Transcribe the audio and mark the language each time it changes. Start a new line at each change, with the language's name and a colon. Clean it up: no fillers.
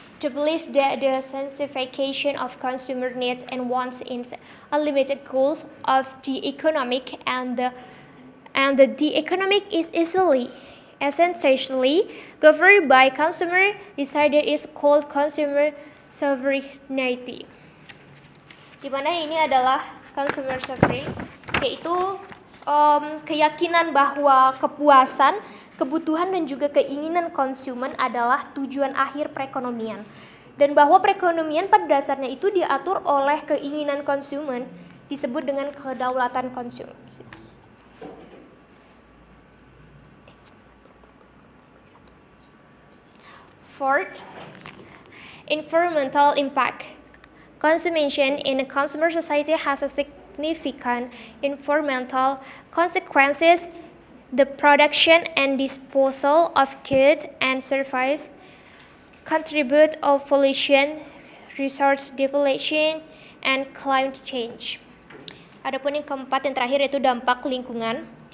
English: The belief that the satisfaction of consumer needs and wants is unlimited goals of the economic and the economic is essentially governed by consumer decided is called consumer sovereignty.
Indonesian: Di mana ini adalah consumer sovereignty, yaitu keyakinan bahwa kepuasan, kebutuhan dan juga keinginan konsumen adalah tujuan akhir perekonomian. Dan bahwa perekonomian pada dasarnya itu diatur oleh keinginan konsumen, disebut dengan kedaulatan konsumsi.
English: Fourth, environmental impact. Consumption in a consumer society has a significant environmental consequences, the production and disposal of goods and services contribute to pollution, resource depletion, and climate change.
Indonesian: Adapun yang keempat dan terakhir yaitu dampak lingkungan.